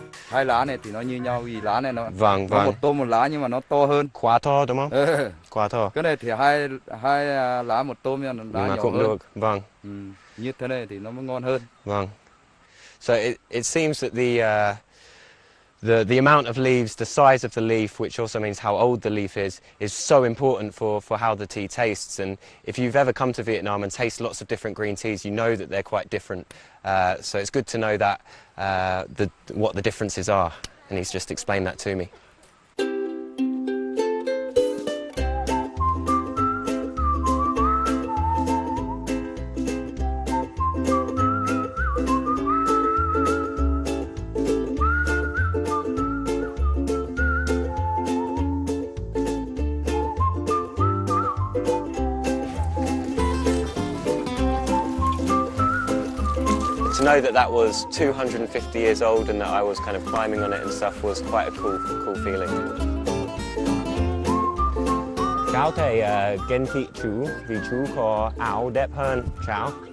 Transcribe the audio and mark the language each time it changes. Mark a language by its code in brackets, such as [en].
[vi] Hai lá này thì nó như nhau vì lá này nó Vâng. một tôm một lá nhưng mà nó to hơn. Quá to đúng không? Quá to. Cái này thì hai lá một tôm nhưng mà lá nhỏ cũng hơn. được. Vâng. Như thế này thì nó mới ngon hơn. Vâng. [en] So it seems that the amount of leaves, the size of the leaf, which also means how old the leaf is so important for how the tea tastes. And if you've ever come to Vietnam and taste lots of different green teas, you know that they're quite different. So it's good to know that what the differences are. And he's just explained that to me. To know that was 250 years old and that I was kind of climbing on it and stuff was quite a cool feeling. [vi] Cháu thấy ghen tị chú vì chú có áo đẹp hơn cháu.